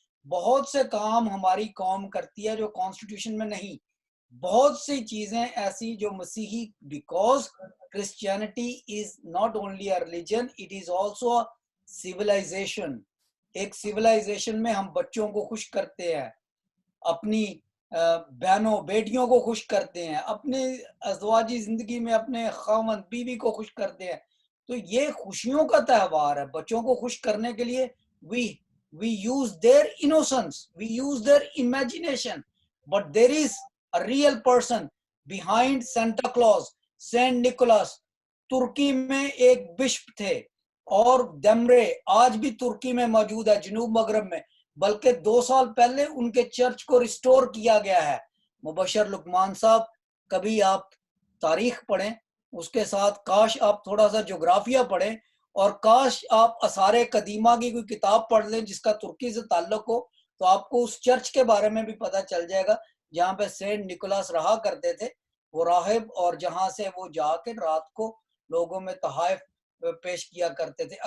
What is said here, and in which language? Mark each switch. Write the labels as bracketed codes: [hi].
[hi] बहुत से काम हमारी कौम करती है जो कॉन्स्टिट्यूशन में नहीं, बहुत सी चीजें ऐसी जो मसीही, [en] Because Christianity is not only a religion, it is also a civilisation. [hi] एक सिविलाइजेशन में हम बच्चों को खुश करते हैं, अपनी बहनों बेटियों को खुश करते हैं, अपने अज़वाजी जिंदगी में अपने खामन बीवी को खुश करते हैं। तो ये खुशियों का त्यौहार है। बच्चों को खुश करने के लिए [en] we use their innocence, we use their imagination, but there is a real person behind Santa Claus, Saint Nicholas। [hi] तुर्की में एक बिशप थे और दमरे आज भी तुर्की में मौजूद है, जनूब मगरब में, बल्कि 2 साल पहले उनके चर्च को रिस्टोर किया गया है। मुबशर लुकमान साहब, कभी आप तारीख पढ़ें, उसके साथ काश आप थोड़ा सा जोग्राफिया पढ़ें, और काश आप असारे कदीमा की कोई किताब पढ़ लें जिसका तुर्की से ताल्लुक हो, तो आपको उस चर्च के बारे में भी पता चल जाएगा जहाँ पे सेंट निकोलस रहा करते थे, वो राहिब, और जहाँ से वो जाके रात को लोगों में तहाइफ पेश किया करते थे।